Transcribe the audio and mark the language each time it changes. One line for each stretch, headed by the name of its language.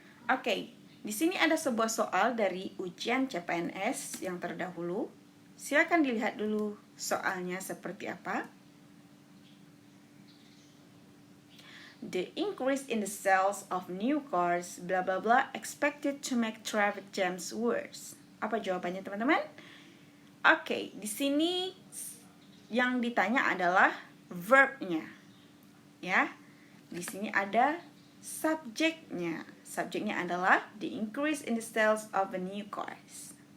Indonesian: Oke, di sini ada sebuah soal dari ujian CPNS yang terdahulu. Silakan dilihat dulu soalnya seperti apa.
English: The increase in the sales of new cars, blah blah blah, expected to make traffic jams worse.
Indonesian: Apa jawabannya teman-teman? Oke, di sini yang ditanya adalah verbnya, ya. Di sini ada subjeknya. Subjeknya adalah
English: the increase in the sales of the new cars.